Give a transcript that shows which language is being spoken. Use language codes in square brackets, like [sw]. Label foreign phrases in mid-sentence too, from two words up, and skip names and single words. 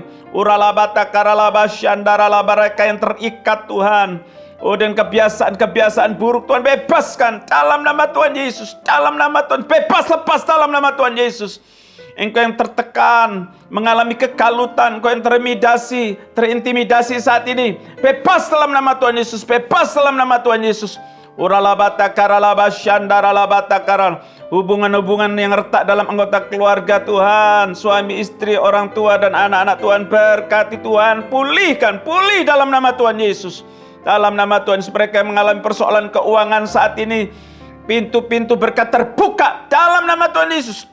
[id] Uralabata karalaba syandaralaba, mereka yang terikat, Tuhan, oh, dan kebiasaan-kebiasaan buruk, Tuhan bebaskan dalam nama Tuhan Yesus. Dalam nama Tuhan, bebas, lepas dalam nama Tuhan Yesus. Engkau yang tertekan, mengalami kekalutan, engkau yang terintimidasi saat ini, bebas dalam nama Tuhan Yesus, bebas dalam nama Tuhan Yesus. Uralabata karalaba syandaralabata karal. Hubungan-hubungan yang retak dalam anggota keluarga, Tuhan, suami, istri, orang tua, dan anak-anak, Tuhan berkati, Tuhan, pulih dalam nama Tuhan Yesus. Dalam nama Tuhan Yesus, mereka yang mengalami persoalan keuangan saat ini, pintu-pintu berkat terbuka dalam nama Tuhan Yesus.